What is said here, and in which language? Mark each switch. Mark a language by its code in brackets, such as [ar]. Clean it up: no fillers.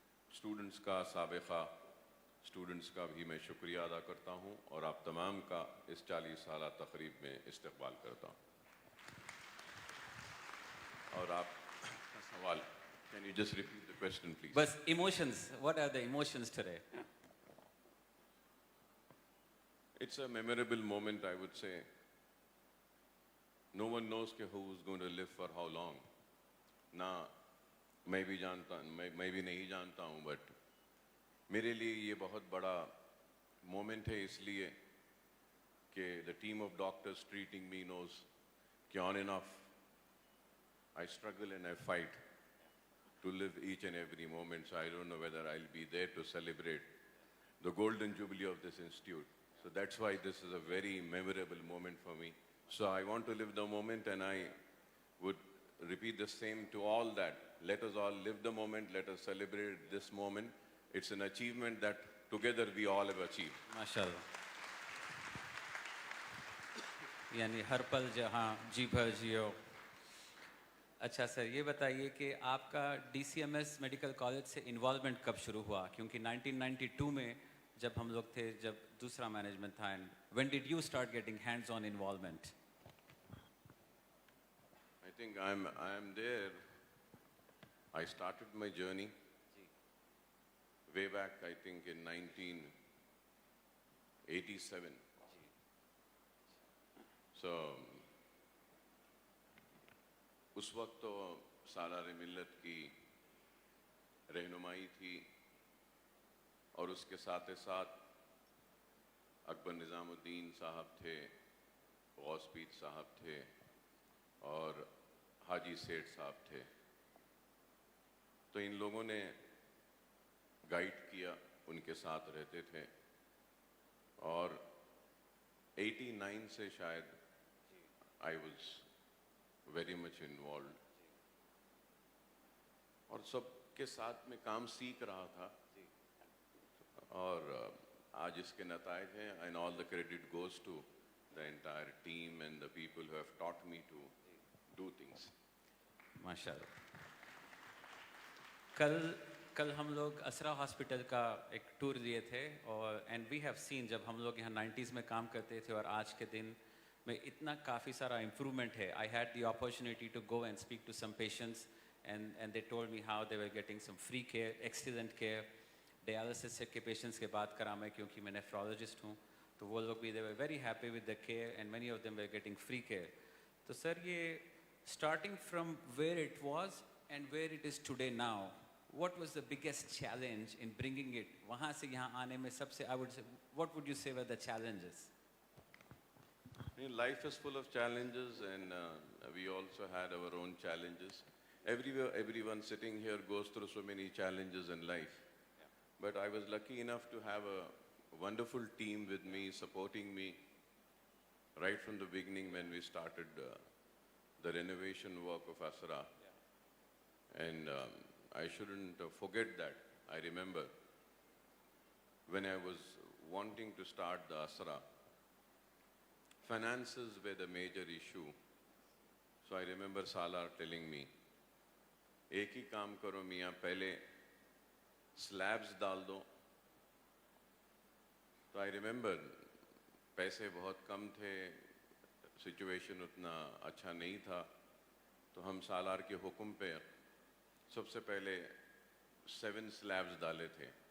[ur] Students کا، سابقہ students کا بھی میں شکریہ ادا کرتا ہوں اور آپ تمام کا اس 40 سالہ تقریب میں استقبال کرتا ہوں۔ اور آپ کا سوال، [en] can you just repeat the question please؟ بس emotions, what are the emotions today? It's a memorable moment, I would say. No one knows who's going to live for how long. [ur] نہ میں بھی جانتا ہوں، میں بھی نہیں جانتا ہوں، بٹ میرے لیے یہ بہت بڑا مومنٹ ہے، اس لیے کہ [en] the team of doctors treating me knows [ur] کہ [en] on and off I struggle and I fight to live each and every moment. So I don't know whether I'll be there to celebrate the golden jubilee of this institute. So that's why this is a very memorable moment for me. So I want to live the moment, and I would repeat the same to all that. Let us all live the moment, let us celebrate this moment. It's an achievement that together we all have achieved. [ur] ماشاءاللہ، یعنی ہر پل جہاں جی بھر جیو۔ اچھا سر، یہ بتائیے کہ آپ کا D C M S medical college سے انوالومنٹ کب شروع ہوا؟ کیونکہ 1992 میں جب ہم لوگ تھے، جب دوسرا مینجمنٹ تھا، [en] And when did you start getting hands on involvement? I think I am there. I started my journey way back, I think in 1987. [ur] So اس وقت تو سالار ملت کی رہنمائی تھی، اور اس کے ساتھ ساتھ اکبر نظام الدین صاحب تھے، غوث پیر صاحب تھے، اور حاجی سیٹھ صاحب تھے۔ تو ان لوگوں نے گائیڈ کیا، ان کے ساتھ رہتے تھے، اور 89 سے شاید [en] I was very much involved. [ur] اور سب کے ساتھ میں کام سیکھ رہا تھا اور آج اس کے نتائج ہیں [en] and all the credit goes to the entire team and the people who have taught me to do things. [ur] ماشاء اللہ. کل ہم لوگ اسرا ہاسپٹل کا ایک ٹور لیے تھے اور [en] and we have seen [ur] جب ہم لوگ یہاں 90s میں کام کرتے تھے اور آج کے دن میں اتنا کافی سارا امپرومنٹ ہے. [en] I had the opportunity to go and speak to some patients and they told me how they were getting some free care, excellent care. [ur] ڈیالسس کے پیشنٹس کے بات کرا میں کیونکہ میں نیفرولوجسٹ ہوں تو وہ لوگ بھی [en] they were very happy with the care and many of them were getting free care. [ur] تو سر یہ [en] starting from where it was and where it is today now, what was the biggest challenge in bringing it [ur] وہاں سے یہاں آنے میں سب سے [en] I would say what would you say were the challenges? Life is full of challenges and we also had our own challenges. Everyone sitting here goes through so many challenges in life. But I was lucky enough to have a wonderful team with me, supporting me right from the beginning when we started the renovation work of Asra. And I shouldn't forget that. I remember when I was wanting to start the Asra, finances were the major issue. So I remember Salar telling me, [ur] ایک ہی کام کرو میاں, پہلے slabs ڈال دو. تو [en] I remember [ur] پیسے بہت کم تھے, situation اتنا اچھا نہیں تھا, تو ہم سالار کے حکم پہ سب سے پہلے 7 سلیبز ڈالے تھے.